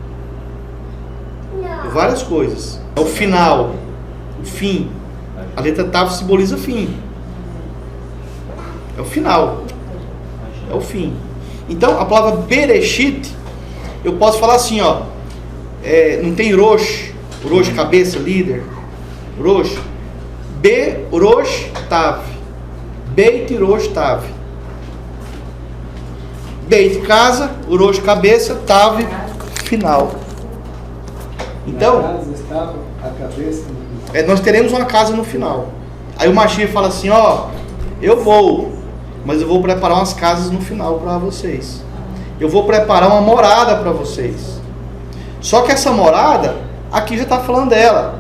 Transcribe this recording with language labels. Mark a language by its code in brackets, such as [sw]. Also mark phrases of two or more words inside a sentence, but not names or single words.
[pt] Várias coisas. É o final, o fim. A letra Tav simboliza fim. É o final. É o fim. Então, a palavra Bereshit, eu posso falar assim, ó. Não tem Rosh, cabeça, líder. Rosh. Rosh Tav. Beit Rosh Tav. Beit casa, Rosh cabeça, Tav final. Então, nós teremos uma casa no final. Aí o Mashiach fala assim, ó, eu vou, mas eu vou preparar umas casas no final para vocês. Eu vou preparar uma morada para vocês. Só que essa morada, aqui já está falando dela.